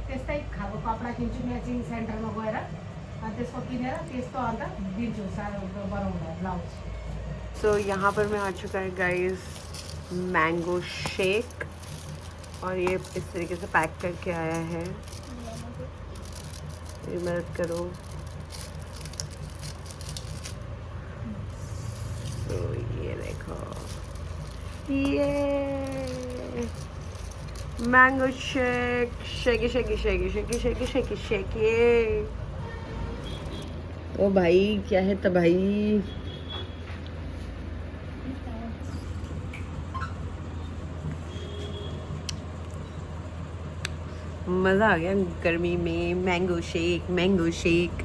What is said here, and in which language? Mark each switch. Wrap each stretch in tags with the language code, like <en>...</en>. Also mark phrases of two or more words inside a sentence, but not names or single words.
<hi>सो यहाँ पर मैं आ चुका है गाइस</hi> <en>mango shake,</en> <hi>और ये इस तरीके से पैक करके आया है। मेरी मदद करो। तो ये देखो, ये</hi> <en>mango shake,</en> <hi>शेकी शेकी शेकी शेकी शेकी शेकी शेकी। ओ भाई क्या है तबाही। मज़ा आ गया गर्मी में।</hi> <en>mango shake, mango shake.</en>